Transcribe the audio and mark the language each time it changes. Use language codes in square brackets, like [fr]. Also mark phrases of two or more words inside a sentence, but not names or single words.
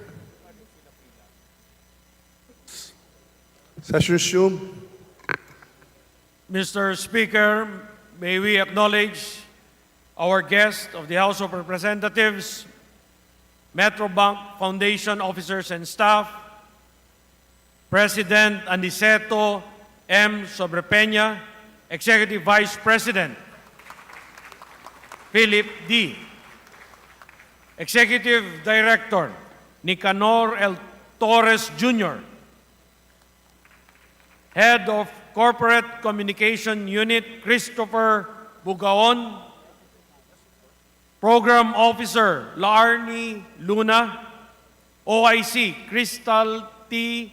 [en] Session resumed. Mr. Speaker, may we acknowledge our guest of the House of Representatives, Metrobank Foundation officers and staff, President Aniceto M. Sobrepeña, Executive Vice President, Philip D. Executive Director, Nicanor L. Torres Jr., Head of Corporate Communication Unit, Christopher Bugaon, Program Officer, Laarni Luna, OIC, Crystal T.